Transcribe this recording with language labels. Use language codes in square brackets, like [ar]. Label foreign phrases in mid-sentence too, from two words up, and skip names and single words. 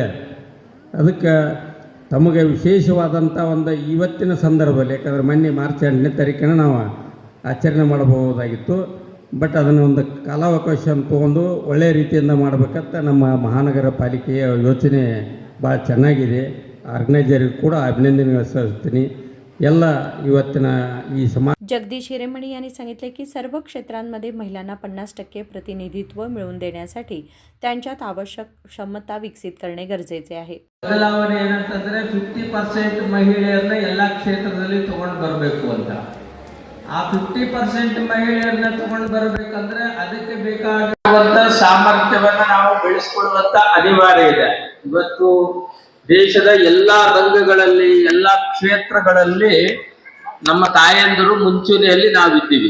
[kn] ಅದಕ್ಕೆ ತಮಗೆ ವಿಶೇಷವಾದಂಥ ಒಂದು ಇವತ್ತಿನ ಸಂದರ್ಭದಲ್ಲಿ, ಯಾಕಂದ್ರೆ ಮೊನ್ನೆ ಮಾರ್ಚ್ 8ನೇ ತಾರೀಕಿನ ನಾವು ಆಚರಣೆ ಮಾಡಬಹುದಾಗಿತ್ತು. ಬಟ್ ಅದನ್ನು ಒಂದು ಕಾಲಾವಕಾಶವನ್ನು ತೊಗೊಂಡು ಒಳ್ಳೆಯ ರೀತಿಯಿಂದ ಮಾಡಬೇಕಂತ ನಮ್ಮ ಮಹಾನಗರ ಪಾಲಿಕೆಯ ಯೋಚನೆ ಭಾಳ ಚೆನ್ನಾಗಿದೆ. ಆರ್ಗನೈಸರ್ಗೂ ಕೂಡ ಅಭಿನಂದನೆ ಸಲ್ಲಿಸ್ತೀನಿ. ಎಲ್ಲ ಇವತ್ತಿನ ಈ समाज. [mr] जगदीश हिरेमणी यांनी सांगितले की सर्व क्षेत्रांमध्ये महिलांना 50% प्रतिनिधित्व मिळवून देण्यासाठी त्यांच्यात आवश्यक क्षमता विकसित करणे गरजेचे आहे. [kn] ಬದಲಾವಣೆ ಏನಂತಂದ್ರೆ 50% ಮಹಿಳೆಯರನ್ನ ಎಲ್ಲ ಕ್ಷೇತ್ರದಲ್ಲಿ ತಗೊಂಡು ಬರಬೇಕು ಅಂತ. ಆ 50% ಮಹಿಳೆಯರನ್ನ ತಗೊಂಡು ಬರಬೇಕಂದ್ರೆ ಅದಕ್ಕೆ ಬೇಕಾಗಿರುವಂತ ಸಾಮರ್ಥ್ಯವನ್ನ ನಾವು ಬೆಳೆಸಿಕೊಳ್ಳುವಂತ ಅನಿವಾರ್ಯ ಇದೆ. ಇವತ್ತು ದೇಶದ ಎಲ್ಲಾ ರಂಗಗಳಲ್ಲಿ, ಎಲ್ಲಾ ಕ್ಷೇತ್ರಗಳಲ್ಲಿ ನಮ್ಮ ತಾಯಂದಿರು ಮುಂಚೂಣಿಯಲ್ಲಿ ನಾವಿದ್ದೀವಿ.